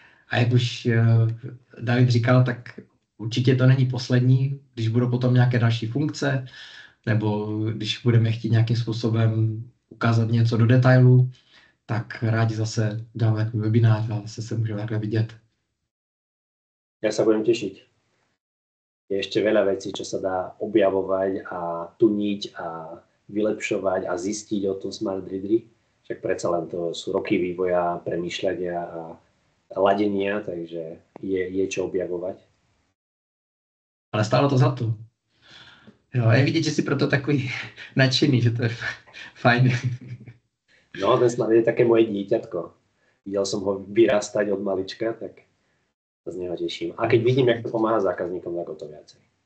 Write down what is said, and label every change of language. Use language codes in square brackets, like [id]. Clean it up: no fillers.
[cs] A jak už David říkal, tak určitě to není poslední, když budou potom nějaké další funkce, nebo když budeme chtít nějakým způsobem ukázat něco do detailu, tak rádi zase dáme takový webinář a zase se můžeme takhle vidět. [sk] Ja sa budem tešiť. Je ešte veľa vecí, čo sa dá objavovať a tuniť a vylepšovať a zistiť o tom Smart Readery. Však predsa len to sú roky vývoja, premýšľania a ladenia, takže je čo objavovať. Ale stálo to za to. [cs] Jo, je vidět, že jsi proto takový nadšený, že to je fajn. [sk] No, ten Smart je také moje dieťatko. Videl som ho vyrastať od malička, tak sa z neho teším. A keď vidím, jak to pomáha zákazníkom, tak o to viacej.